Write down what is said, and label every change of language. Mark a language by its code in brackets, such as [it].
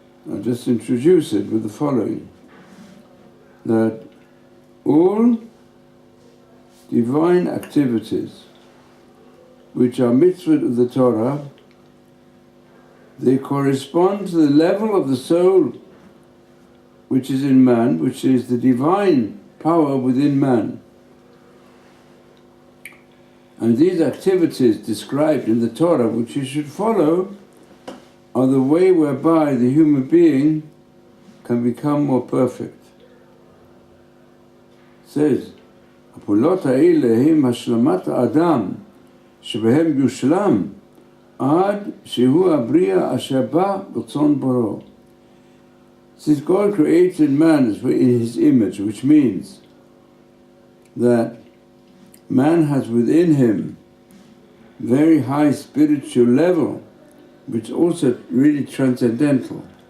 [en] I'll just introduce it with the following, that all divine activities which are mitzvot of the Torah, they correspond to the level of the soul which is in man, which is the divine power within man. And these activities described in the Torah, which you should follow, are the way whereby the human being can become more perfect. It says, [he] הפעולות האלה הם השלמת האדם שבהם יושלם עד שהוא הבריאה אשר בא ברצון בוראו. [en] Since God created man in his image, which means that man has within him very high spiritual level, which is also really transcendental.